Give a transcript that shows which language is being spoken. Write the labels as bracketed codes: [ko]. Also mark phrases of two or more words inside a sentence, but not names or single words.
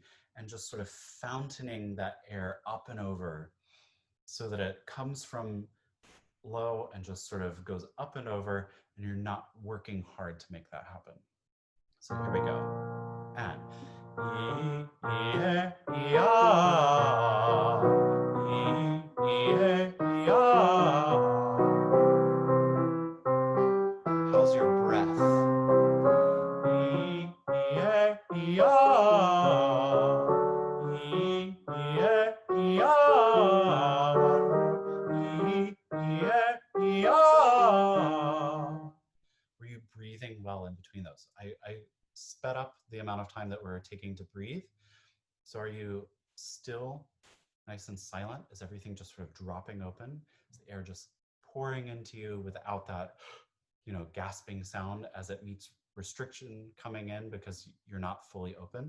[en] And just sort of fountaining that air up and over so that it comes from low and just sort of goes up and over, and you're not working hard to make that happen. So here we go. And E, E, E, ah. E, E, E, ah. How's your breath? E, E, E, ah. E, E, E, ah. E, E, E, ah. you breathing well in between those? I sped up the amount of time that we're taking to breathe. So are you still nice and silent? Is everything just sort of dropping open? Is the air just pouring into you without that, gasping sound as it meets restriction coming in because you're not fully open?